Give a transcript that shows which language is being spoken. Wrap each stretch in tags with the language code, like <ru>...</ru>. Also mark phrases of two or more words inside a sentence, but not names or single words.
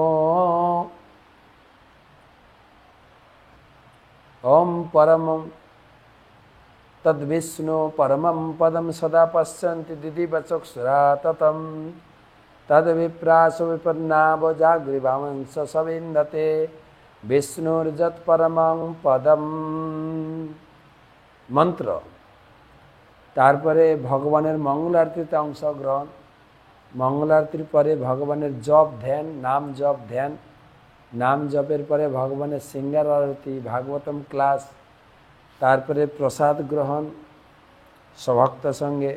<sa>ওম পরমং তদ্বিষ্ণু পরমং পদম সদা পশ্যন্তি দিদিবচক্ষুষা ততম তদ্বিপ্রাসো বিপন্নাবো জাগৃভামংস সবিন্দতে বিষ্ণুর্যৎ পরমং পদম।</sa> <bn>মন্ত্র, তারপরে ভগবানের মঙ্গল আরতিতে অংশগ্রহণ, মঙ্গল আরতির পরে ভগবানের জপ ধ্যান, নাম জপ ধ্যান, নাম জপের পরে ভগবানের সিঙ্গার আরতি, ভাগবতম ক্লাস, তারপরে প্রসাদ গ্রহণ সভক্ত সঙ্গে।</bn>